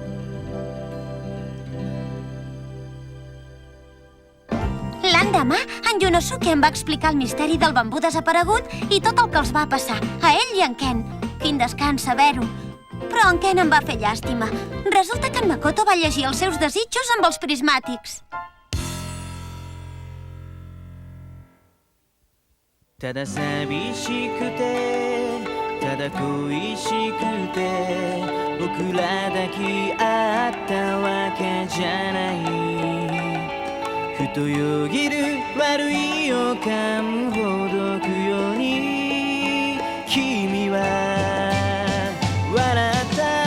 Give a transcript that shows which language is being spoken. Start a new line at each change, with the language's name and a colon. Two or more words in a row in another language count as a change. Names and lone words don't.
Catalan: L'endemà, en Yunosuke em va explicar el misteri del bambú desaparegut i tot el que els va passar, a ell i a en Ken. Quin descans saber-ho. Però en Ken em va fer llàstima. Resulta que en Makoto va llegir els seus desitjos amb els prismàtics.
Japanese: ただ寂しくてただ恋しくて僕ら抱き合ったわけじゃないふとよぎる悪い予感ほどくように君は笑った